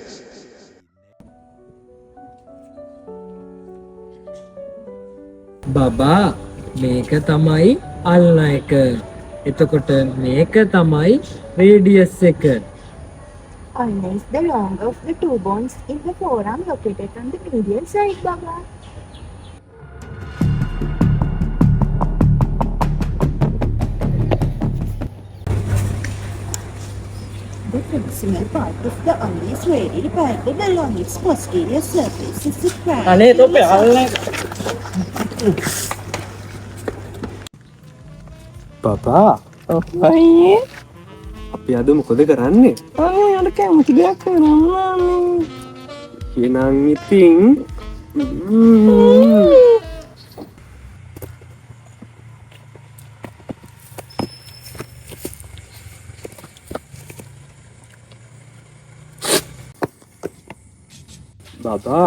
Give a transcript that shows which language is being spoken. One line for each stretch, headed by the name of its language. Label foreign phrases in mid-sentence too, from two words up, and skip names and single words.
Sinhala: බබා මේක තමයි අල්න එක. එතකොට මේක තමයි රේඩියස් එක.
English: Ulna is the longer of the two bones in the forearm located on the medial side, Baba. The proximal part of the ulna is radially parallel along its posterior surface is the
Sinhala: අනේ තොපේ අල්න එක. බබා අයියේ අපි අද මොකද කරන්නේ අනේ අර කැමති දෙයක් කරන්න. එහෙනම් ඉතින් බබා